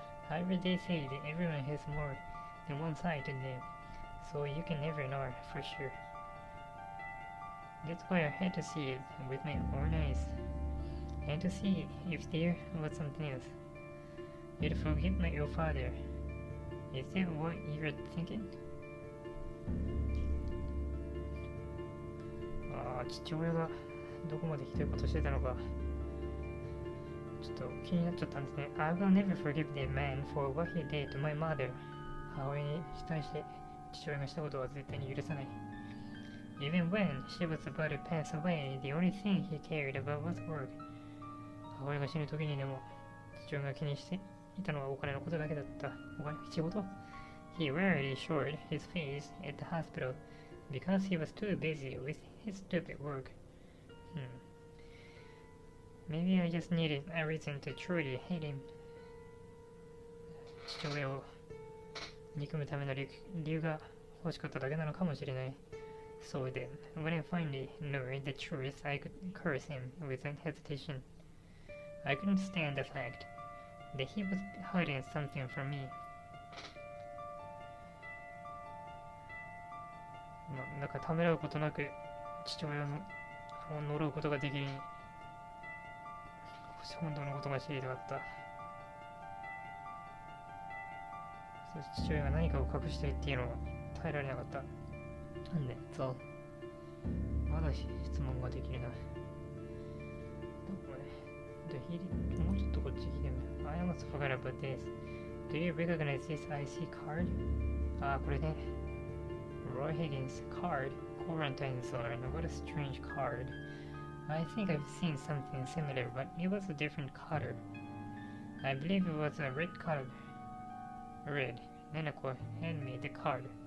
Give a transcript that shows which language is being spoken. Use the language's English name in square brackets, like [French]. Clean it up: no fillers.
[English] However, they say that everyone has more than one side to them, so you can never know for sure. That's why I had to see it with my own eyes, and to see if there was something else. You'd forgive your father. Is that what you're thinking? [Japanese] 父親がどこまでひどいことしてたのかちょっと気になっちゃったんですね。 [English] I will never forgive that man for what he did to my mother. [Japanese] 母親に対して父親がしたことは絶対に許さない。 [English] Even when she was about to pass away, the only thing he cared about was work. [Japanese] 母親が死ぬ時にでも、父親が気にしていたのはお金のことだけだった。 [English] 仕事 He rarely showed his face at the hospital because he was too busy with his stupid work. Maybe I just needed a reason to truly hate him. [Japanese] 父親を憎むための理由が欲しかっただけなのかもしれない。 [English] So then, when I finally knew the truth, I could curse him without hesitation. I couldn't stand the fact that he was hiding something from me. [Japanese] だからためらうことなく父親の呪うことができるに本当のことが知りたかった。父親が何かを隠しているっていうのを耐えられなかった。なんで、そう。まだ質問ができるな。どこね。もうちょっとこっち来てみよう。 [English] I almost forgot about this. Do you recognize this IC card? [Japanese] あ、これね。 [English] Roy Higgins card. Quarantine zone. What a strange card. I think I've seen something similar, but it was a different color. I believe it was a red color. Red. Neneko hand me the card.